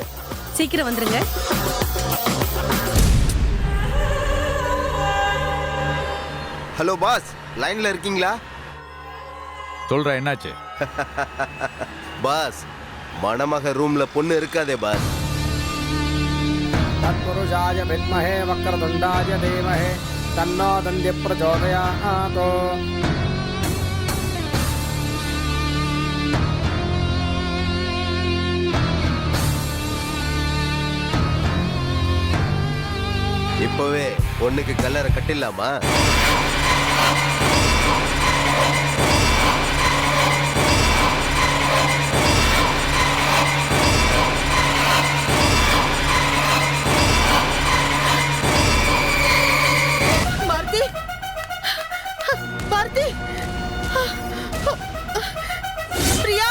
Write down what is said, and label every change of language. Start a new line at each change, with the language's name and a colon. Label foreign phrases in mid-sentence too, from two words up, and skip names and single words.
Tamil: சீக்கிரம் வந்துருங்க.
English: hello boss,
Tamil: லைன்ல இருக்கீங்களா? சொல்ற, என்னாச்சு? பாஸ், மணமக ரூம்ல பொண்ணு இருக்காதே பாஸ்.
Sanskrit: तत्पुरुषाय विद्महे वक्रतुण्डाय धीमहि तन्नो दन्त्य प्रचोदयात्.
Tamil: இப்பவே பொண்ணுக்கு கல்லறை கட்டிடலாமா? பாரதி பாரதி பிரியா,